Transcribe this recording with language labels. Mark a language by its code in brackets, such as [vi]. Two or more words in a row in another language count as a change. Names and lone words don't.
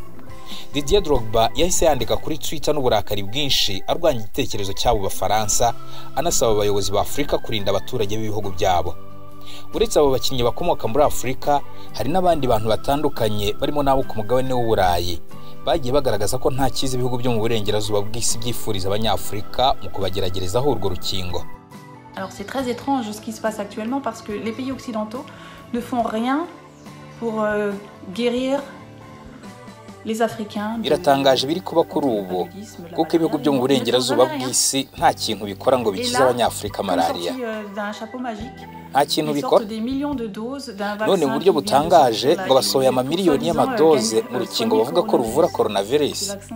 [rw] Didier Drogba yahise yandika kuri Twitter n'uburakari bwinshi arwanya igitekerezo cy'abo Bafaransa, anasaba abayobozi ba Afurika kurinda abaturage b'ibihugu byabo. Uretse abo bakinnyi bakomoka muri Afurika, hari n'abandi bantu batandukanye barimo n'abo ku mugabane w'Uburayi bagiye bagaragaza ko nta cyiza ibihugu byo mu burengerazuba bw'isi byifuriza Abanyafurika mu kubageragerezaho urwo rukingo. [fr] Alors c'est très étrange ce qui se passe actuellement parce que les pays occidentaux ne font rien pour guérir les Africains. [rw] Biratangaje biri kuba kuri ubu kuko ibihugu byo mu burengerazuba bw'isi nta kintu bikora ngo bikize Abanyafurika malaria. Nta kintu bikora. None mu buryo butangaje ngo basohoye amamiliyoni y'amadoze mu rukingo bavuga ko ruvura coronavirus.